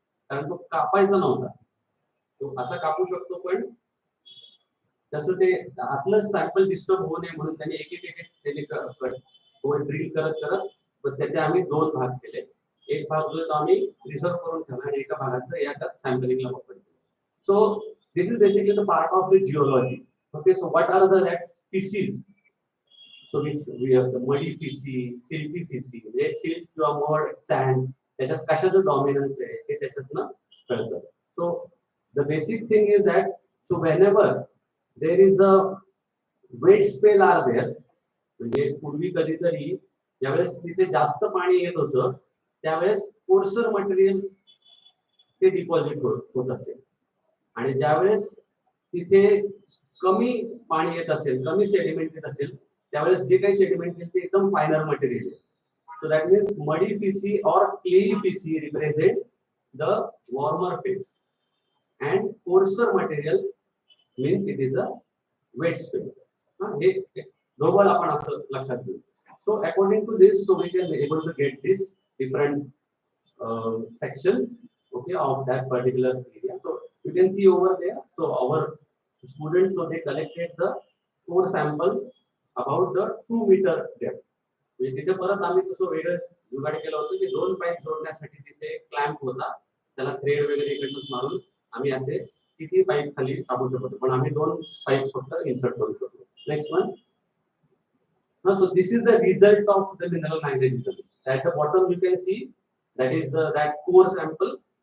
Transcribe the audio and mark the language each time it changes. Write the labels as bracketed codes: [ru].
[mr] कारण तो कापायचा नव्हता, तो असा कापू शकतो, पण तसं ते आपलं सॅम्पल डिस्टर्ब होऊ नये म्हणून त्याने एक ड्रिल करत पण त्याचे आम्ही 2 भाग केले. एक भाग जो आम्ही रिझर्व करून ठेवला आणि एका भागाचं याच्यात सॅम्पलिंगला वापरलं. [en] So this is basically the part of the geology. Okay, so what are the species? So we have the muddy feces, silty feces, [mr] म्हणजे silt किंवा mud, sand, त्याच्यात कशाचं डॉमिनन्स आहे हे त्याच्यातनं कळतं. [en] So the basic thing is that so whenever there is a wet spell are there, [mr] म्हणजे पूर्वी कधीतरी ज्यावेळेस तिथे जास्त पाणी येत होतं त्यावेळेस कोर्सर मटेरियल ते डिपॉझिट होत असेल, आणि ज्यावेळेस तिथे कमी पाणी येत असेल, कमी सेडिमेंट येत असेल, त्यावेळेस जे काही सेडिमेंट येईल ते एकदम फायनर मटेरियल आहे. [en] So that means muddy facies or clayey facies represent the warmer phase and coarser material means it is a wet spell. [mr] हे दोघं आपण असं लक्षात घेऊ. [en] So according to this, so we can be able to get this different sections, okay, of that particular area. So you can see over there. So our students, so they collected the core sample about the 2 meter depth. [mr] म्हणजे तिथे परत आम्ही तसं वेगळं जुगाड केलं होतं की 2 pipe जोडण्यासाठी तिथे क्लॅम्प होता, त्याला थ्रेड वगैरे इकडूनच मारून आम्ही असे किती पाईप खाली टाकू शकतो, पण आम्ही 2 पाईप फक्त इन्सर्ट करू शकतो. [en] Next one. So this is the result of the mineral magnetism. At the bottom you can see that is that core sample.